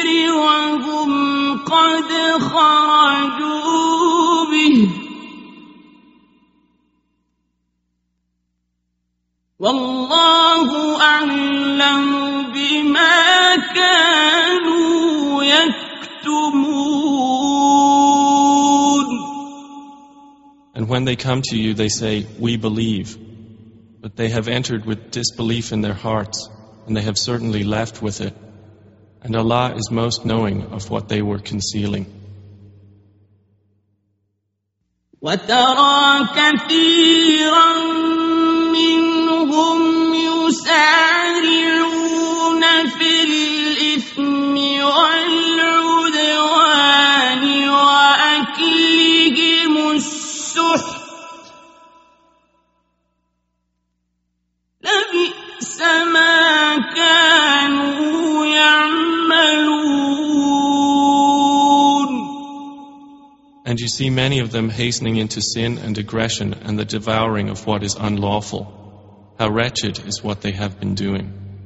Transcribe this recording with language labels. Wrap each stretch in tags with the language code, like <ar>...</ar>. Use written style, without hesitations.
<ar>وهم قد خرجوا به والله أعلم بما كانوا يكتمون.</ar> <en>And when they come to you, they say, "We believe," but they have entered with disbelief in their hearts, and they have certainly left with it. And Allah is most knowing of what they were concealing.</en> <ar>وَتَرَى كَثِيرًا مِّنْهُمْ يُسَارِعُونَ فِي الْإِثْمِ الإثم والعدوان وأكلهم السحت لبئس ما كانوا يعملون.</ar> <en>And you see many of them hastening into sin and aggression and the devouring of what is unlawful. How wretched is what they have been doing.</en>